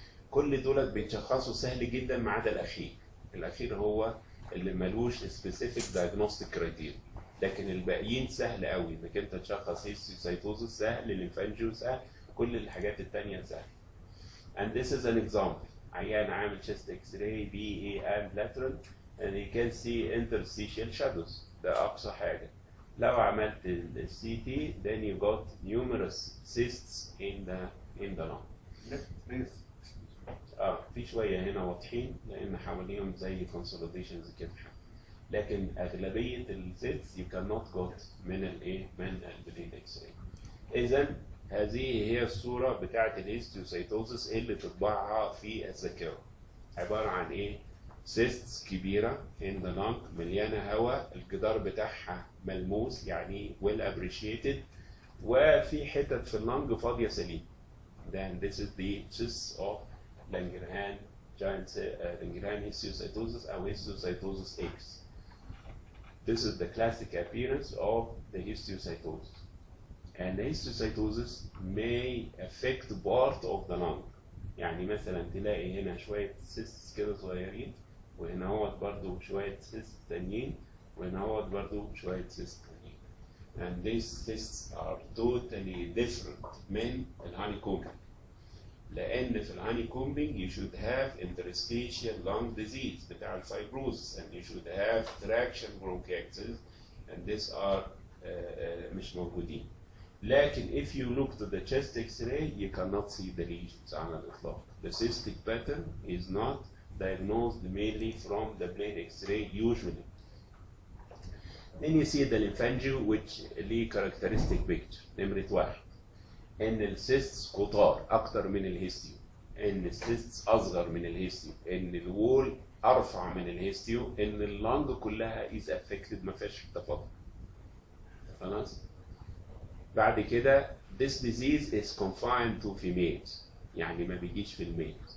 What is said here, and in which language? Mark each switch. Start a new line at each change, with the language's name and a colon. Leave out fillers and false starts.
Arabic: كل دولت بيتشخصوا سهل جدا ما عدا الاخير. الاخير هو اللي ملوش سبيسيفيك دايجنوستيك كرايتيريا، لكن الباقيين سهل قوي انك انت تشخص هيستوسايتوزس، سهل، ليمفانجيو سهل، كل الحاجات الثانيه سهل.
English: And this is an example.
Arabic: عيان عامل
English: chest X-ray BA and lateral and you can see interstitial shadows.
Arabic: ده أقصى حاجة. لو عملت ال
English: CT then you got numerous cysts in the lung.
Arabic: في شوية هنا واضحين لأن حواليهم زي consolidations كده. لكن أغلبية السيتس
English: you cannot got
Arabic: من الإيه؟ من البلين X-ray. إذا هذه هي الصورة بتاعت الهيستيوسايتوزس اللي تطبعها في الذاكرة. عبارة عن ايه؟ سيستس كبيرة
English: in the lung
Arabic: مليانة هواء، الجدار بتاعها ملموس يعني
English: well appreciated،
Arabic: وفي حتت في اللنج فاضية سليم.
English: Then this is the cysts of Langerhans histiocytosis أو histiocytosis X. This is the classic appearance of the histiocytosis. And the histiocytosis may affect part of the lung.
Arabic: يعني مثلا تلاقي هنا شوية cysts كده صغيرين، وهنا هو برضو شوية cysts تانيين، وهنا هو برضو شوية cysts تانيين.
English: And these cysts are totally different
Arabic: من الهانيكومبينج. لأن في الهانيكومبينج
English: you should have interstitial lung disease بتاع الفايبروزس and you should have traction bronchiectasis and these are
Arabic: مش موجودين.
English: لكن if you look to the chest X-ray you cannot see the lesions
Arabic: على الإطلاق.
English: The cystic pattern is not diagnosed mainly from the plain X-ray usually. Then you see the lymphangio which ليه characteristic picture.
Arabic: نمرة 1 إن السيستس كتار أكتر من الهيستيو، إن السيستس أصغر من الهيستيو، إن الوول أرفع من الهيستيو، إن اللنج كلها
English: is affected
Arabic: ما فيهاش تفاضل. خلاص؟ بعد كده
English: this disease is confined to females،
Arabic: يعني ما بيجيش في الميل.